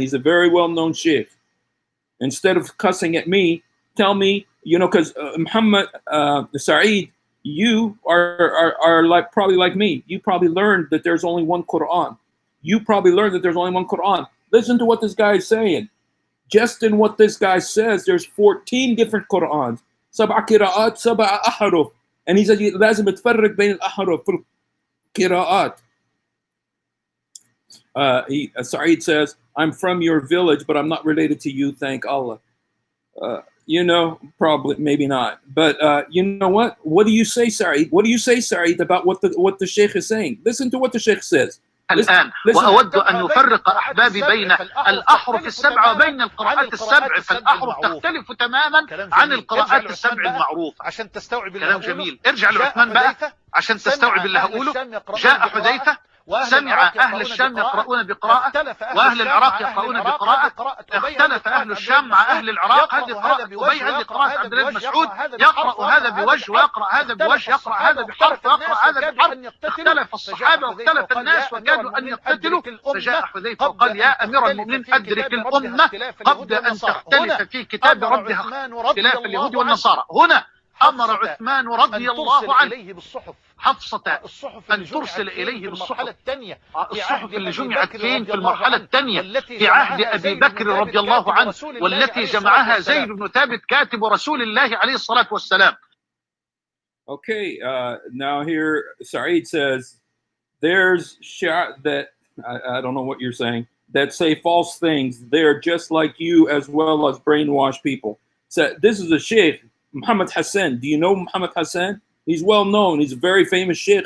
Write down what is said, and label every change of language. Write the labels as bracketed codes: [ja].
[en] He's a very well-known sheikh. Instead of cussing at me, tell me, because Muhammad Saeed, you are like probably like me. You probably learned that there's only one Quran. You probably learned that there's only one Quran. Listen to what this guy is saying. Just in what this guy says, there's 14 different Qur'ans. [ar] سبع قراءات سبع أحرف. [en] And he said [ar] لازم تفرق بين الأحرف في القراءات. [en] Saeed says, I'm from your village, but I'm not related to you, thank Allah. Probably, maybe not. But you know what? What do you say, Saeed? What do you say, Saeed, about what the Sheikh is saying? Listen to what the Sheikh says. [ar] الآن وأود أن يفرق أحبابي بين الأحرف السبع وبين القراءات السبع، فالأحرف تختلف تماما عن القراءات السبع المعروفة. عشان تستوعب كلام جميل. ارجع لعثمان بقى عشان تستوعب اللي هقوله. جاء حذيفة، سمع أهل الشام يقرؤون بقراءة وأهل العراق يقرؤون بقراءة، اختلف أهل الشام مع أهل العراق، هذه قراءة أبي، هذه قراءة عبد الله بن مسعود، يقرأ هذا بوجه ويقرأ هذا بوجه، يقرأ هذا بحرف ويقرأ هذا بحرف. اختلف الصحابة واختلف الناس وكادوا أن يقتتلوا، فجاء حذيفة وقال يا أمير المؤمنين أدرك الأمة قبل أن تختلف في كتاب ربها اختلاف اليهود والنصارى. هنا أمر عثمان رضي الله عنه حفصة أن ترسل إليه بالصحف. الصحف اللي جمعت فين؟ في المرحلة الثانية في عهد أبي بكر رضي الله عنه، والتي جمعها زيد بن ثابت كاتب رسول الله عليه الصلاة والسلام. [en] Okay, now here Saeed says there's that I don't know what you're saying, that say false things. They're just like you as well as brainwashed people. So this is a sheikh, Muhammad Hassan. Do you know Muhammad Hassan? He's well known. He's a very famous sheikh.